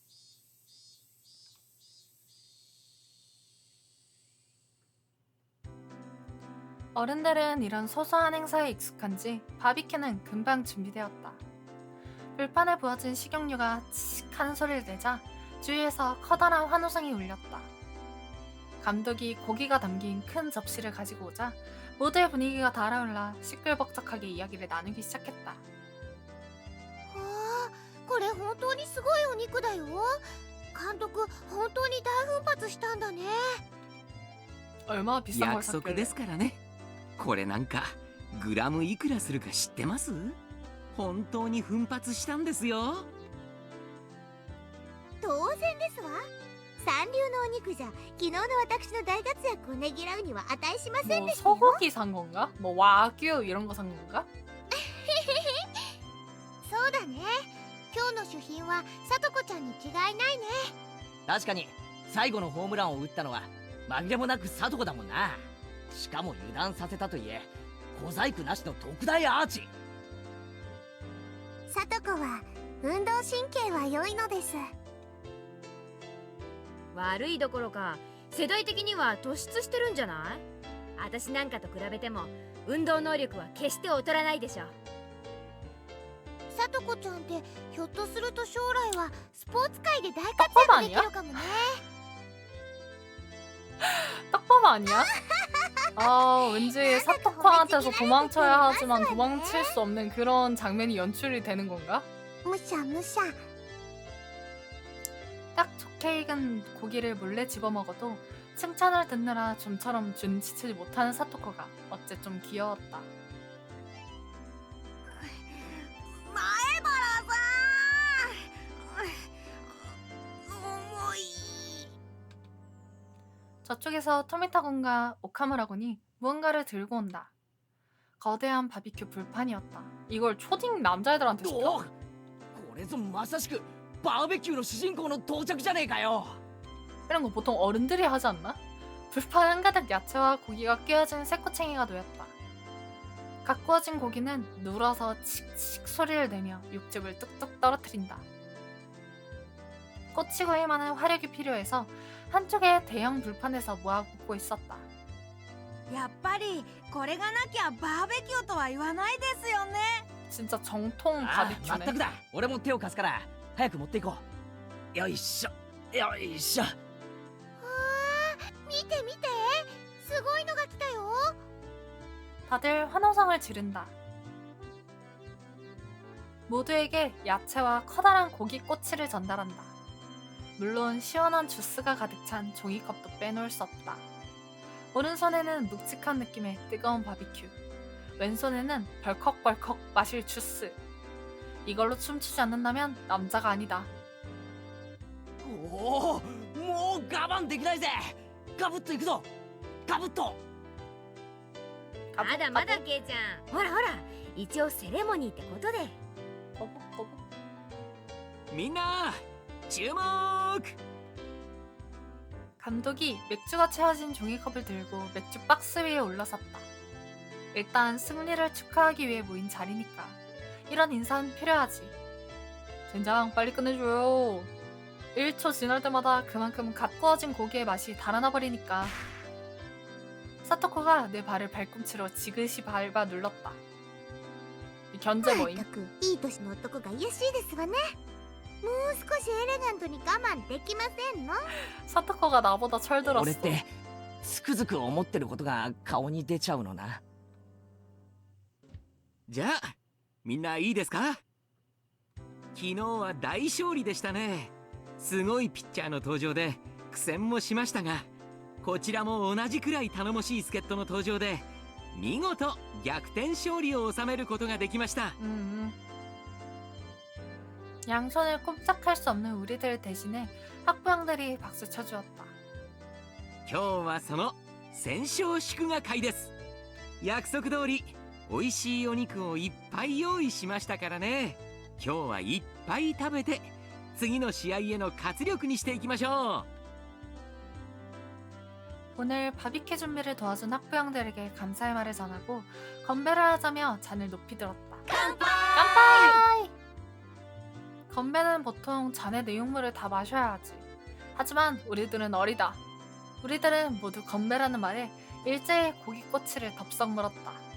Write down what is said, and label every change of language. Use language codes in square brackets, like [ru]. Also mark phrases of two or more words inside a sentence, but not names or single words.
[ko] 어른들은 이런 소소한 행사에 익숙한지 바비큐는 금방 준비되었다. 불판에 부어진 식용유가 치익 하는 소리를 내자 주위에서 커다란 환호성이 울렸다. 감독이 고기가 담긴 큰 접시를 가지고 오자 모두의 분위기가 달아올라 시끌벅적하게 이야기를 나누기 시작했다. [ja] わあこれ本当にすごいお肉だよ。監督本当に大奮発したんだね。 [ko] 얼마나 비싼 걸 [ja] 約束 [ko] 샀길래. [ja] ですからね。これなんかグラムいくらするか知ってます？本当に奮発したんですよ。当然ですわ。三流のお肉じゃ昨日の私の大活躍をねぎらうには値しません [ko] 뭐 [ja] でしたよ。 [ko] 소고기 산 건가? 뭐 와규 이런 거 산 건가? [ja] そうだね。今日の主賓はさとこちゃんに違いないね。確かに最後のホームランを打ったのは紛れもなくサトコだもんな。しかも油断させたといえ小細工なしの特大アーチ。さとこは運動神経は良いのです。悪いどころか世代的には突出してるんじゃない？私なんかと比べても運動能力は決して劣らないでしょ。さとこちゃんってひょっとすると将来はスポーツ界で大活躍できるかもね。 [ko] 떡밥 아니야? 아, 왠지 사토코한테서 도망쳐야 하지만 도망칠 수 없는 그런 장면이 연출이 되는 건가? [ja] むしゃむしゃ。 [ko] 딱 좋게 익은 고기를 몰래 집어먹어도 칭찬을 듣느라 좀처럼 눈치채지 못하는 사토코가 어째 좀 귀여웠다. [ja] 前原さん、重い。 [ko] 저쪽에서 토미타군과 오카무라군이 무언가를 들고 온다. 거대한 바비큐 불판이었다. 이걸 초딩 남자애들한테 [ja] お [ko] 시켜? [ja] これぞまさしくバーベキューの主人公の到着じゃねえかよ。 [ko] 이런 거 보통 어른들이 하지 않나? 불판 한가득 야채와 고기가 끼워진 새꼬챙이가 놓였다. 갓 구워진 고기는 눌어서 칙칙 소리를 내며 육즙을 뚝뚝 떨어뜨린다. 꼬치구이 많은 화력이 필요해서 한쪽의 대형 불판에서 모아붙고 있었다. [ja] やっぱりこれがなきゃバーベキューとは言わないですよね。 [ko] 진짜 정통 [ja] ああ、まった [ko] 바비큐네. [ja] くだ。俺も手を貸すから早く持っていこう。よいしょよいしょ。わー、見て見て、すごいのが来たよ。 [ko] 다들 환호성을 지른다. 모두에게 야채와 커다란 고기 꼬치를 전달한다. 물론 시원한 주스가 가득 찬 종이컵도 빼놓을 수 없다. 오른손에는 묵직한 느낌의 뜨거운 바비큐, 왼손에는 벌컥벌컥 마실 주스. 이걸로 춤추지 않는다면 남자가 아니다. [ja] おお、もう我慢できないぜ。ガブッといくぞ。ガブッと。まだまだケイちゃん、ほらほら、一応セレモニーってことで。 [ko] 거북거북. [ja] みんな注目。 [ko] 감독이 맥주가 채워진 종이컵을 들고 맥주 박스 위에 올라섰다. 일단 승리를 축하하기 위해 모인 자리니까 이런 인사는 필요하지. 젠장 빨리 끝내줘요. 1초 지날 때마다 그만큼 갓 구워진 고기의 맛이 달아나 버리니까. 사토코가 내 발을 발꿈치로 지그시 밟아 눌렀다. 이 견제 [ja] ま [ko] 모임. [ja] ったくいい年の男が卑しいですわね。もう少しエレガントに我慢できませんの？ [ko] 사토코가 나보다 철들었어. [ja] 俺ってつくづく思ってることが顔に出ちゃうのな。じゃあみんないいですか？昨日は大勝利でしたね。すごいピッチャーの登場で苦戦もしましたが、こちらも同じくらい頼もしい助っ人の登場で見事逆転勝利を収めることができました。 [ko] 양손을 꼼짝할 수 없는 우리들 대신에 학부형들이 박수 쳐주었다. [ja] 今日はその戦勝祝賀会です。約束通り美味しいお肉をいっぱい用意しましたからね。今日はいっぱい食べて次の試合への活力にしていきましょ [ko] 오늘 바비큐 준비를 도와준 학부형들에게 감사의 말을 전하고 건배를 하자며 잔을 높이 들었다. [ja] 乾杯! [ko] 건배는 보통 잔의 내용물을 다 마셔야 하지. 하지만 우리들은 어리다. 우리들은 모두 건배라는 말에 일제히 고기꼬치를 덥석 물었다.